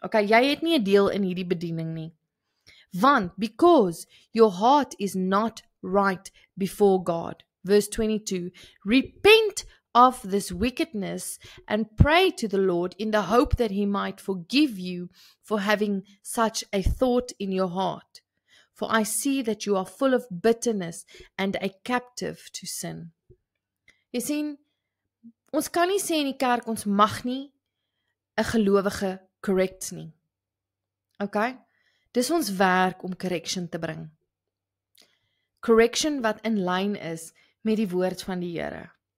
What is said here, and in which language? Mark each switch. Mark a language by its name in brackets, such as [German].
[Afrikaans] Okay, jy het nie 'n deel in hierdie bediening nie. Want, [English] because your heart is not right before God." Verse 22, "Repent of this wickedness and pray to the Lord in the hope that he might forgive you for having such a thought in your heart. For I see that you are full of bitterness and a captive to sin." [Afrikaans] Jy sien, ons kan nie sê in die kerk, ons mag nie 'n gelowige correct nie. Okay? Dis ons werk om correction te bring. correction wat in lyn is met die woord van die Here.